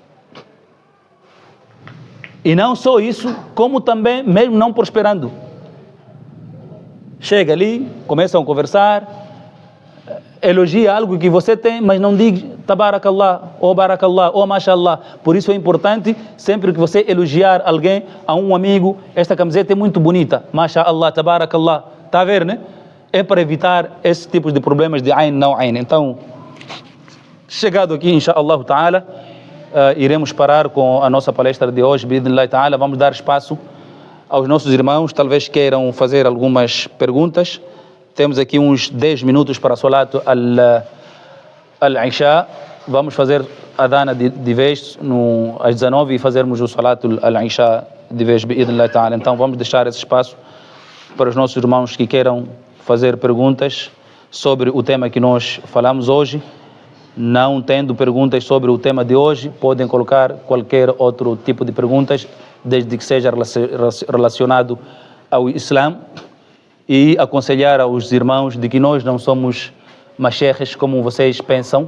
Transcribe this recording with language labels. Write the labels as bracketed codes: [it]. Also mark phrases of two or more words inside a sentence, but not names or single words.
[pt] E não só isso, como também, mesmo não prosperando, chega ali, começam a conversar, elogia algo que você tem, mas não diz tabarakallah, ou barakallah, ou mashallah. Por isso é importante, sempre que você elogiar alguém, a um amigo, esta camiseta é muito bonita, [ar] ما شاء الله تبارك الله. [pt] Está a ver, né? É para evitar esses tipos de problemas de ain, não ain. Então, chegado aqui, [ar] إن شاء الله تعالى, [pt] iremos parar com a nossa palestra de hoje, [ar] بإذن الله تعالى. [pt] Vamos dar espaço aos nossos irmãos, talvez queiram fazer algumas perguntas. Temos aqui uns 10 minutos para a [ar] صلاة العشاء. [pt] Vamos fazer a Adana de vez às 19 e fazermos o [ar] صلاة العشاء [pt] de vez, [ar] بإذن الله تعالى. [pt] Então, vamos deixar esse espaço para os nossos irmãos que queiram fazer perguntas sobre o tema que nós falamos hoje. Não tendo perguntas sobre o tema de hoje, podem colocar qualquer outro tipo de perguntas, desde que seja relacionado ao Islã, e aconselhar aos irmãos de que nós não somos mashehes como vocês pensam.